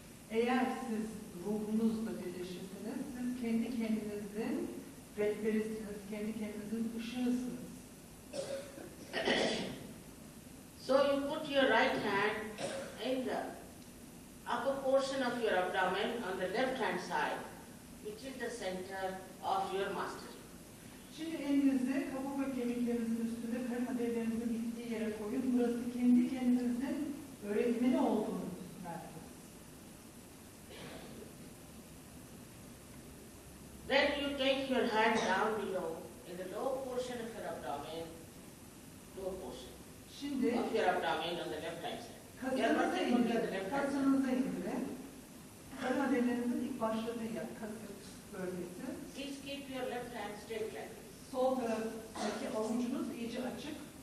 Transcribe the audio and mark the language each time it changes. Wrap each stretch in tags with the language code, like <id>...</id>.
<tr>Eğer siz ruhunuzla birleşirseniz, siz kendi kendinizin rehberisiniz, kendi kendinizin ışığısınız.</tr> <en>So you put your right hand in the upper portion of your abdomen on the left hand side, which is the center of your mastery.</en> <tr>Şimdi elinizi kaburga kemiklerinizin üstünde karın adellerinizin gittiği yere koyun. Burası kendi kendinizin öğretmeni olduğunuz merkez.</tr> <en>Then you take your hand down below in the lower portion of your abdomen, lower portion</en> <tr>Şimdi</tr> <en>of your abdomen on the left hand side.</en> <tr>kasınıza indirin. Kasınıza indirin. Karın adellerinizin ilk başladığı yer, kasık bölgesi.</tr> <en>Please keep your left hand straight like this.</en> <tr>Sol taraftaki avucunuz iyice açık.</tr>